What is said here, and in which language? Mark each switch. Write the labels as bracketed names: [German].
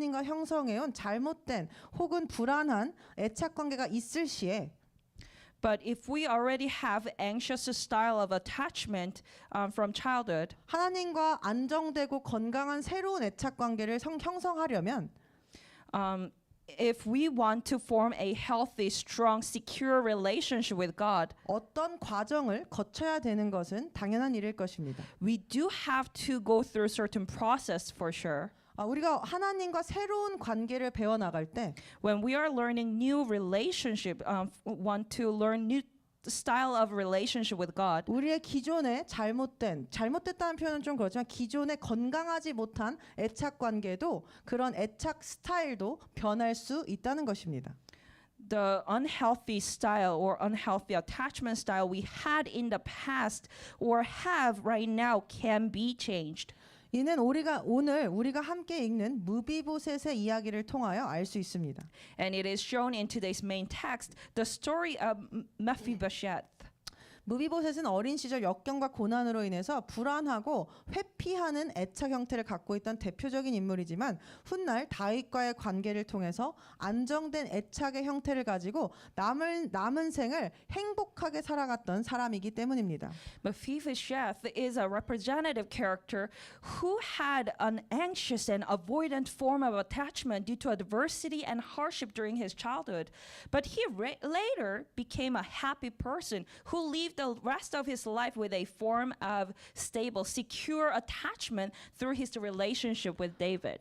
[Korean] 형성해온 잘못된 혹은 불안한 애착 관계가 있을 시에 [English] But if we already have anxious style of attachment from childhood, [Korean] 하나님과 안정되고 건강한 새로운 애착 관계를 형성하려면 [English] if we want to form a healthy, strong, secure relationship with God, [Korean] 어떤 과정을 거쳐야 되는 것은 당연한 일일 것입니다. [English] we do have to go through certain process for sure. [Korean] 우리가 하나님과 새로운 관계를 배워나갈 때 [English] When we are learning new relationship, want to learn new style of relationship with God, [Korean] 우리의 기존의 잘못됐다는 표현은 좀 그렇지만 기존의 건강하지 못한 애착 관계도 그런 애착 스타일도 변할 수 있다는 것입니다. [English] the unhealthy style or unhealthy attachment style we had in the past or have right now can be changed. [Korean] 이는 오늘 우리가 함께 읽는 무비보셋의 이야기를 통하여 알 수 있습니다. [English] And it is shown in today's main text, the story of Mephibosheth. [Korean] 무비보셋은 어린 시절 역경과 고난으로 인해서 불안하고 회피하는 애착 형태를 갖고 있던 대표적인 인물이지만 훗날 다윗과의 관계를 통해서 안정된 애착의 형태를 가지고 남은 생을 행복하게 살아갔던 사람이기 때문입니다. [English] Mephibosheth is a representative character who had an anxious and avoidant form of attachment due to adversity and hardship during his childhood. But he later became a happy person who lived the rest of his life with a form of stable, secure attachment through his relationship with David.